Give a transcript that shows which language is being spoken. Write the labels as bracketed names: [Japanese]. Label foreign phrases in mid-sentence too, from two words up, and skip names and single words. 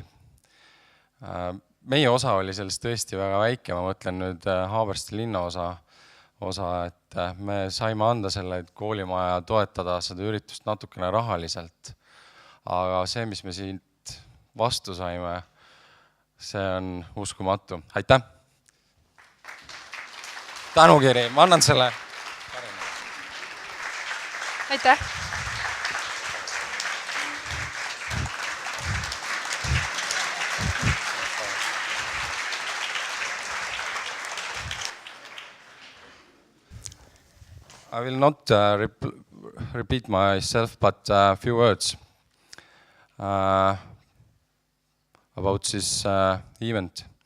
[Estonian] Meie osa oli sellest tõesti väga väike, ma mõtlen nüüd Haabersti linnaosa, et me saime anda selle koolimaja toetada seda üritust natukene rahaliselt. Aga see, mis me siit vastu saime, see on uskumatu. Aitäh! Tänukiri, ma annan selle. Aitäh! [English] I will not repeat myself, but a few words about this event.